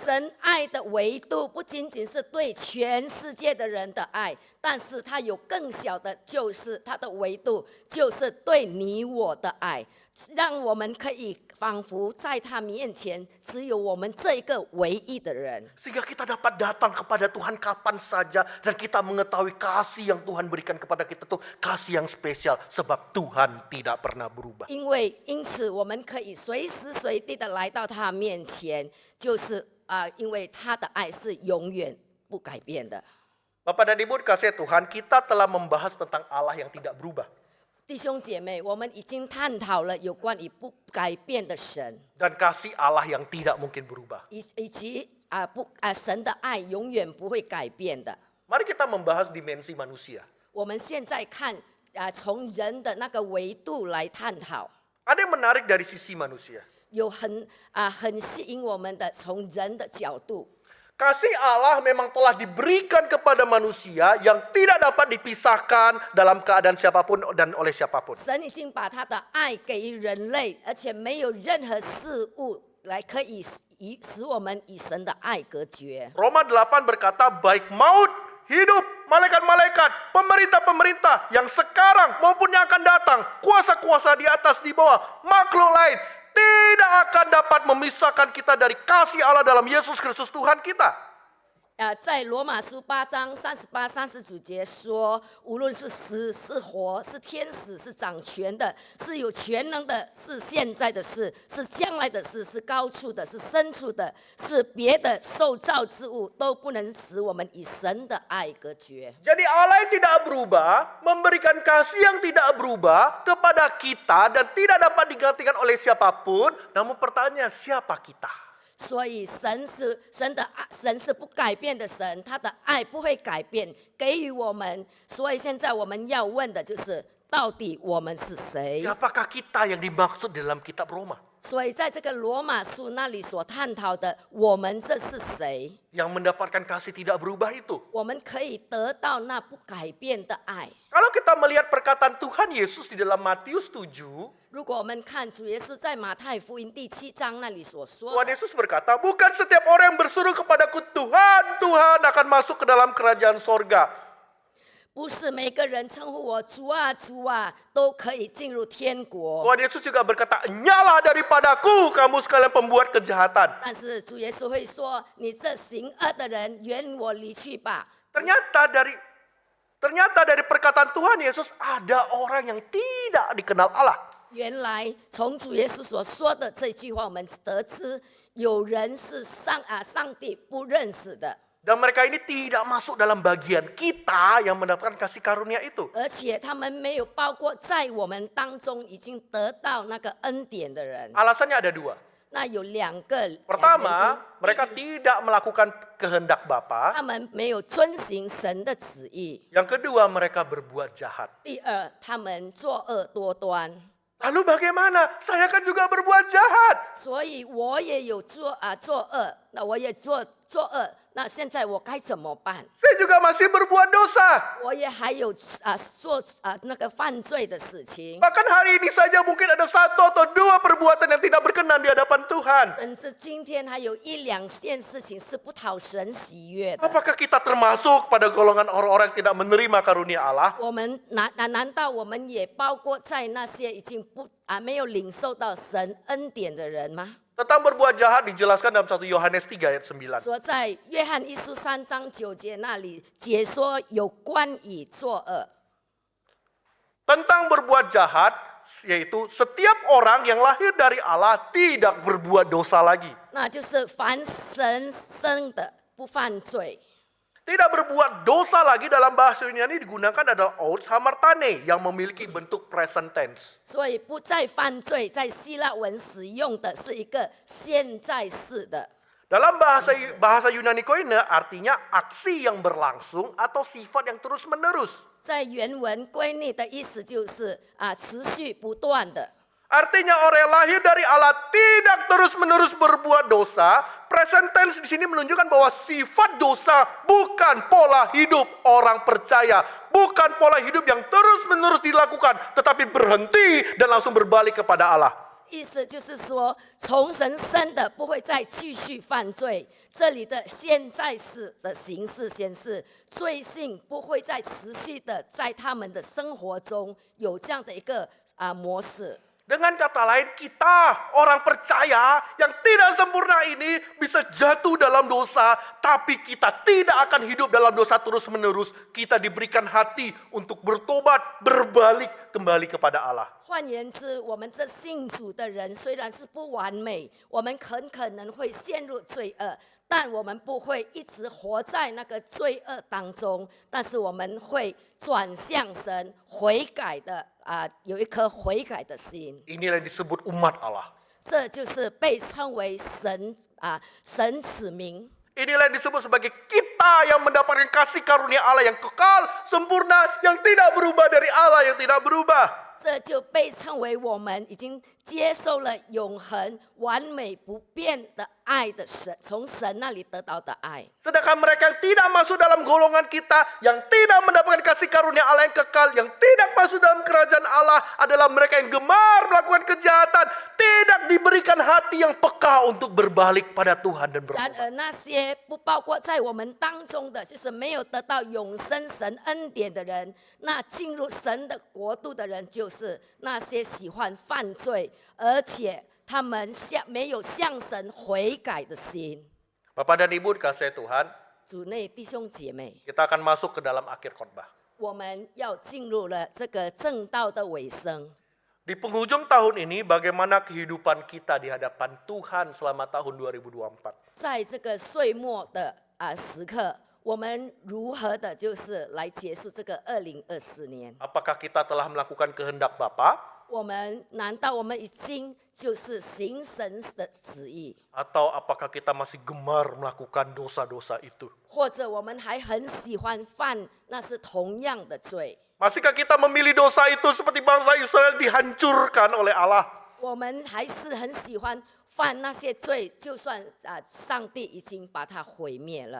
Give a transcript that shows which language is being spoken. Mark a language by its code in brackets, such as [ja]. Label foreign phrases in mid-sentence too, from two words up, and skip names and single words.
[zh] 神爱的维度不仅仅是对全世界的人的爱，但是他有更小的，就是他的维度，就是对你我的爱。让我们可以仿佛在他面前只有我们这一个唯一的人， [id] Sehingga kita dapat datang kepada Tuhan kapan saja dan kita mengetahui kasih yang Tuhan berikan kepada kita itu kasih yang spesial sebab Tuhan tidak pernah berubah. [zh] 因此我们可以随时随地的来到他面前，就是因为他的爱是永远不改变的。 [id] Bapak dan Ibu dikasihi Tuhan, kita telah membahas tentang Allah yang tidak berubah. [zh] 弟兄姐妹，我们已经探讨了有关于不改变的神， [id] Dan kasih Allah yang tidak mungkin berubah. [zh] 以及神的爱永远不会改变的。 [id] Mari kita membahas dimensi manusia. [zh] 我们现在看从人的那个维度来探讨， [id] Ada yang menarik dari sisi manusia. [zh] 有很吸引我们的从人的角度。 [id] Kasih Allah memang telah diberikan kepada manusia yang tidak dapat dipisahkan dalam keadaan siapapun dan oleh siapapun. [zh] 神已经把他的爱给予人类，而且没有任何事物来可以使我们与神的爱隔绝。 [id] Roma 8 berkata, baik maut, hidup, malaikat-malaikat, pemerintah-pemerintah yang sekarang maupun yang akan datang, kuasa-kuasa di atas, di bawah, makhluk lain, tidak akan dapat memisahkan kita dari kasih Allah dalam Yesus Kristus Tuhan kita. [zh] 在罗马书8章38、39节说，无论是死是活，是天使，是掌权的，是有全能的，是现在的事，是将来的事，是高处的，是深处的，是别的受造之物，都不能使我们与神的爱隔绝。 [id] Jadi Allah yang tidak berubah, memberikan kasih yang tidak berubah kepada kita dan tidak dapat digantikan oleh siapapun. Namun pertanyaan, siapa kita? [zh] 所以神是不改变的神，他的爱不会改变，给予我们。所以现在我们要问的就是，到底我们是谁？ [id] Siapakah kita yang dimaksud dalam kitab Roma? [zh] 所以在这个罗马书那里所探讨的，我们这是谁？ [id] yang mendapatkan kasih tidak berubah itu. [zh] 我们可以得到那不改变的爱。 [id] Kalau kita melihat perkataan Tuhan Yesus di dalam Matius 7, [zh] 如果我们看主耶稣在马太福音第7章那里所说 [id] Tuhan [zh] 的， [id] Yesus berkata, bukan setiap orang yang berseru kepadaku, Tuhan, Tuhan akan masuk ke dalam kerajaan sorga. [zh] 不是每个人称呼我主啊主啊都可以进入天国。 [id] Tuhan Yesus juga berkata, nyala daripadaku kamu sekalian pembuat kejahatan. [zh] 但是主耶稣会说：“你这行恶的人，远我离去吧。 [id] Ternyata dari perkataan Tuhan Yesus ada orang yang tidak dikenal Allah. ” [zh] 原来从主耶稣所说的这句话，我们得知有人是上帝不认识的， [id] Dan mereka ini tidak masuk dalam bagian kita yang mendapatkan kasih karunia itu. [zh] 而且他们没有包括在我们当中已经得到那个恩典的人。 [id] Alasannya ada dua. [zh] 那有两个原因 [id] Pertama, [zh] 第 [id] mereka [zh] 一 [id] tidak melakukan kehendak Bapa. [zh] 他们没有遵行神的旨意； [id] Yang kedua, mereka berbuat jahat. [zh] 第二，他们作恶多端。 [id] Lalu bagaimana? Saya kan juga berbuat jahat. [zh] 所以我也有作恶，那我也作恶，那现在我该怎么办？ [id] Saya juga masih berbuat dosa. [zh] 我也还有做那个犯罪的事情， [id] Bahkan hari ini saja mungkin ada satu atau dua perbuatan yang tidak berkenan di hadapan Tuhan. [zh] 甚至今天还有1-2件事情是不讨神喜悦的。 [id] Apakah kita termasuk pada golongan orang-orang yang tidak menerima karunia Allah? [zh] 我们难道我们也包括在那些已经没有领受到神恩典的人吗？ [id] Tentang berbuat jahat dijelaskan dalam 1 Yohanes 3 ayat 9. [zh] 说在约翰一书3章9节那里解说有关于作恶。 [id] Tentang berbuat jahat, yaitu setiap orang yang lahir dari Allah tidak berbuat dosa lagi. [zh] 那就是凡神生的不犯罪。 [id] Tidak berbuat dosa lagi dalam bahasa Yunani digunakan adalah [el] ὡς ἁμαρτάνει [id] yang memiliki bentuk [en] present tense. [zh] 所以不再犯罪，在希腊文使用的是一个现在式的。 [id] Dalam bahasa Yunani koine artinya aksi yang berlangsung atau sifat yang terus menerus. [zh] 在原文归内的意思就是持续不断的。 [id] Artinya orang yang lahir dari Allah tidak terus-menerus berbuat dosa. [en] Present tense [id] di sini menunjukkan bahwa sifat dosa bukan pola hidup orang percaya. Bukan pola hidup yang terus-menerus dilakukan, tetapi berhenti dan langsung berbalik kepada Allah. [zh] 意思就是说，从神生的不会再继续犯罪。这里的现在式的形式显示，罪性不会再持续的在他们的生活中有这样的一个模式。 [id] Dengan kata lain, kita orang percaya yang tidak sempurna ini bisa jatuh dalam dosa, tapi kita tidak akan hidup dalam dosa terus-menerus. Kita diberikan hati untuk bertobat, berbalik kembali kepada Allah. [zh] 换言之，我们这信主的人虽然是不完美，我们很可能会陷入罪恶，但我们不会一直活在那个罪恶当中，但是我们会转向神，悔改的有一颗悔改的心。 [id] Inilah yang disebut umat Allah. [zh] 这就是被称为神子民。 [id] Inilah yang disebut sebagai kita yang mendapatkan kasih karunia Allah yang kekal, sempurna, yang tidak berubah dari Allah yang tidak berubah. [zh] 这就被称为我们已经接受了永恒、完美、不变的爱的神，从神那里得到的爱。 [id] Sedangkan mereka yang tidak masuk dalam golongan kita, yang tidak mendapatkan kasih karunia Allah yang kekal, yang tidak masuk dalam kerajaan Allah adalah mereka yang gemar melakukan kejahatan, tidak diberikan hati yang peka untuk berbalik pada Tuhan dan [zh] 然 [id] bertobat. [zh] 而那些不包括在我们当中的，就是没有得到永生神恩典的人，那进入神的国度的人，就是那些喜欢犯罪，而且他们没有向神悔改的心。 [id] Bapak dan Ibu dikasihi Tuhan, [zh] 主内弟兄姐妹， [id] kita akan masuk ke dalam akhir khotbah. [zh] 我们要进入了这个正道的尾声。 [id] Di penghujung tahun ini, bagaimana kehidupan kita di hadapan Tuhan selama tahun 2024? [zh] 在这个岁末的时刻，我们如何的就是来结束这个2024年？ [id] Apakah kita telah melakukan kehendak Bapa? [zh] 难道我们已经就是行神的旨意， [id] Atau apakah kita masih gemar melakukan dosa-dosa itu? [zh] 或者我们还很喜欢犯那是同样的罪？ [id] Masihkah kita memilih dosa itu seperti bangsa Israel dihancurkan oleh Allah? [zh] 我们还是很喜欢犯那些罪，就算上帝已经把它毁灭了，